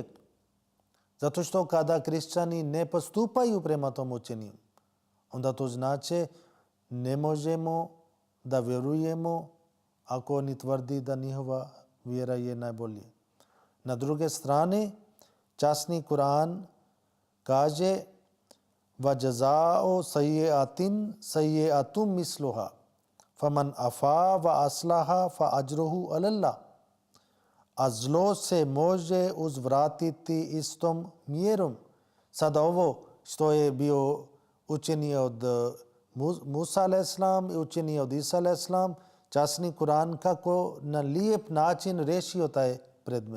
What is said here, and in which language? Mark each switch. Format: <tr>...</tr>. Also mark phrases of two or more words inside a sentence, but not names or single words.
<bs>Zato što kada kršćani ne postupaju prema tom učenju, onda to znači ne možemo da vjerujemo ako oni tvrdi da njihova vjera je najbolje. Na druge strane, časni Kur'an kaže</bs> <ar>وَجَزَاءُ سَيِّئَةٍ سَيِّئَةٌ مِثْلُهَا فَمَنْ عَفَا وَأَصْلَحَ فَأَجْرُهُ عَلَى اللَّهِ.</ar> <bs>A zlo se može uzvratiti istom mjerom. Sada ovo što je bio učenje od Musa a.s. i učenje od Isa a.s. časni Kur'an kako na lijep način rešio taj predmet.</bs>